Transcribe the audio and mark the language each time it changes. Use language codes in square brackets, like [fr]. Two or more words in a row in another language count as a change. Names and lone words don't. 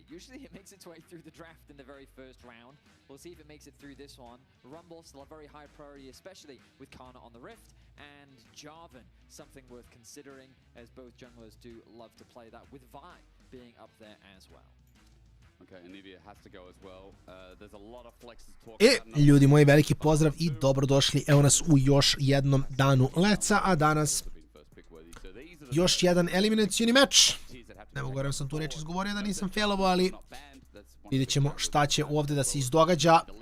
[en] Usually it makes its way through the draft in the very first round. We'll see if it makes it through this one. Rumble still a very high priority, especially with Kana on the Rift. And Jarvan, something worth considering, as both junglers do love to play that, with Vi being up there as well. Okay, Anivia has to go as well. There's a lot of flexes [sr] Ljudi moji, veliki pozdrav i dobrodošli. Evo nas u još jednom danu leca, a danas još jedan eliminacioni meč. Ne mogu vjerujem sam tu reč izgovorio da nisam failovo, ali vidjet ćemo šta će ovdje da se izdogađa.